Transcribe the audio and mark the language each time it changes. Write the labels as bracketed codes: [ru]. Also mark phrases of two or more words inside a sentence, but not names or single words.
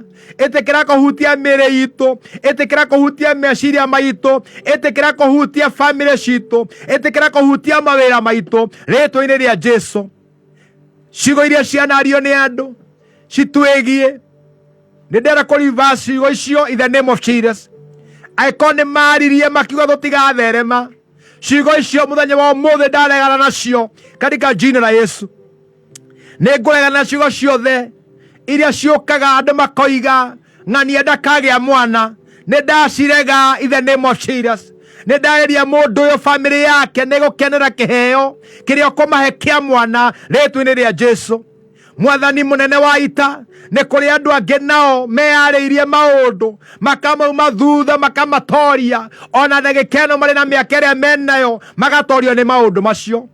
[ki] Ĩtĩkĩra kũhutia mĩĩrĩ itũ, ĩtĩkĩra kũhutia meciria maitũ, ĩtĩkĩra kũhutia family citũ, ĩtĩkĩra kũhutia mawĩra maitũ rĩtwa-inĩ rĩa Jesu. Ciugo iria cianario nĩ andũ citwĩgie, nĩndĩrenda kũ-reverse ciugo icio [en] in the name of Jesus. [ki] Angĩkorwo nĩ maririe makiuga tũtigatherema, ciugo icio mũthenya wa ũmũthĩ ndaregana nacio [sw] katika jina la Yesu. [ki] Nĩngũregana na ciugo ciothe iria ciũkaga andũ makoiga ng'ania ndakagĩa mwana. Nĩndacirega [en] in the name of Jesus. [ki] Nĩndarĩria mũndũ ũyũ family yake nĩgũkenera kĩheo kĩrĩa ũkũmahe kĩa mwana rĩtwa-inĩ rĩa Jesu. Mwathani mũnene wa ita, nĩ kũrĩ andũ angĩ nao meyarĩirie maũndũ makamauma thutha makamatoria, ona ndagĩkeno marĩ na mĩaka ĩrĩa menayo magatorio nĩ maũndũ macio.